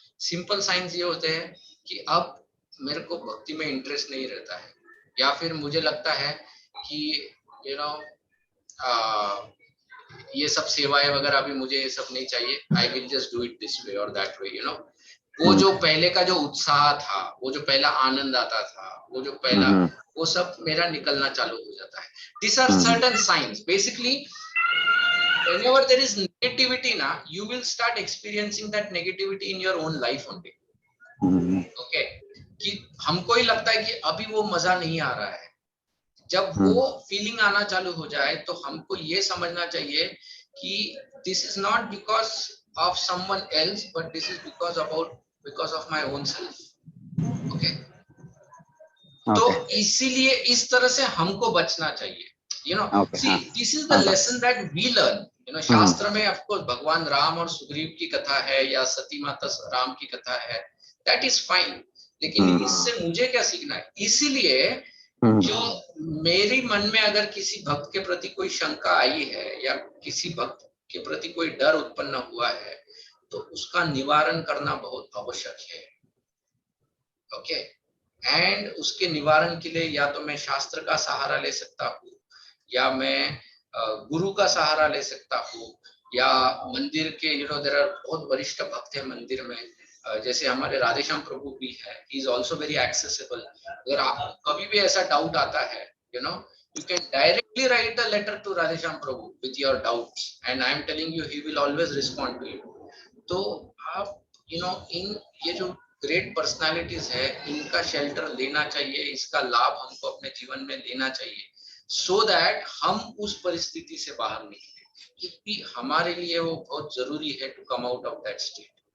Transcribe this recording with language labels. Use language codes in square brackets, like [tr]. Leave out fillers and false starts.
[hi] Simple science ये होते हैं कि अब मेरे को भक्ति में इंटरेस्ट नहीं रहता है, या फिर मुझे लगता है कि यू नो ये सब सेवाएं वगैरह अभी मुझे ये सब नहीं चाहिए, [en] I will just do it this way और that way, you know. [hi] वो जो पहले का जो उत्साह था, वो जो पहला आनंद आता था, वो जो पहला वो सब मेरा निकलना चालू हो जाता है। [en] These are certain signs. Basically, whenever there is negativity, na, you will start experiencing that negativity in your own life only. Okay? [hi] कि हमको ही लगता है कि अभी वो मजा नहीं आ रहा है। जब वो फीलिंग आना चालू हो जाए तो हमको ये समझना चाहिए कि [en] this is not because of someone else, but this is because of my own self. Okay? [hi] तो इसीलिए इस तरह से हमको बचना चाहिए, you know. [en] See, this is the lesson that we learn, you know. [hi] शास्त्र में of course भगवान राम और सुग्रीव की कथा है या सती माता राम की कथा है, that is fine. लेकिन इससे मुझे क्या सीखना है? इसीलिए जो मेरी मन में अगर किसी भक्त के प्रति कोई शंका आई है या किसी भक्त के प्रति कोई डर उत्पन्न हुआ है, तो उसका निवारण करना बहुत आवश्यक है। ओके एंड उसके निवारण के लिए या तो मैं शास्त्र का सहारा ले सकता हूँ, या मैं गुरु का सहारा ले सकता हूँ, या मंदिर के यू नो देयर आर बहुत वरिष्ठ भक्त है मंदिर में, जैसे हमारे राधेश्याम प्रभु भी है, [en] He is also very accessible. [hi] अगर आप कभी भी ऐसा डाउट आता है, [en] You know, you can directly write a letter to Radhesham Prabhu with your doubts and I am telling you he will always respond to you. [hi] तो आप you know इन ये जो ग्रेट पर्सनालिटीज है इनका शेल्टर लेना चाहिए, इसका लाभ हमको अपने जीवन में लेना चाहिए, सो दैट हम उस परिस्थिति से बाहर निकले, क्योंकि हमारे लिए वो बहुत जरूरी है [en] To come out of that state.